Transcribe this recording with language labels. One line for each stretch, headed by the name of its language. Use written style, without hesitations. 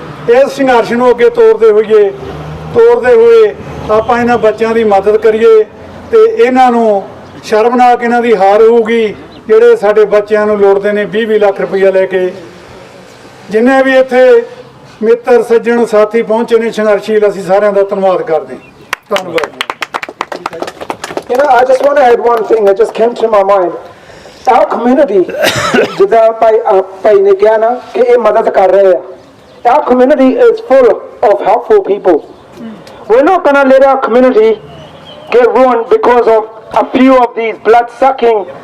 Punjabi: ਇਸ ਸੰਘਰਸ਼ ਨੂੰ ਅੱਗੇ ਤੋਰਦੇ ਹੋਏ ਆਪਾਂ ਇਹਨਾਂ ਬੱਚਿਆਂ ਦੀ ਮਦਦ ਕਰੀਏ ਤੇ ਇਹਨਾਂ ਨੂੰ ਸ਼ਰਮਨਾਕ ਇਹਨਾਂ ਦੀ ਹਾਰ ਹੋਊਗੀ ਜਿਹੜੇ ਸਾਡੇ ਬੱਚਿਆਂ ਨੂੰ ਲੋੜਦੇ ਨੇ 20-20 ਲੱਖ ਰੁਪਈਆ ਲੈ ਕੇ। ਜਿੰਨੇ ਵੀ ਇੱਥੇ ਮਿੱਤਰ ਸੱਜਣ ਸਾਥੀ ਪਹੁੰਚੇ ਨੇ ਸੰਘਰਸ਼ੀਲ, ਅਸੀਂ ਸਾਰਿਆਂ ਦਾ ਧੰਨਵਾਦ ਕਰਦੇ ਹਾਂ। ਧੰਨਵਾਦ।
English: You know, I just want to add one thing that just came to my mind. Our community,
Punjabi: ਜਿੱਦਾਂ ਭਾਈ ਨੇ ਕਿਹਾ ਨਾ ਕਿ ਇਹ ਮਦਦ ਕਰ ਰਹੇ ਆ,
English: our community is full of helpful people. We're not going to let our community get ruined because of a few of these blood-sucking.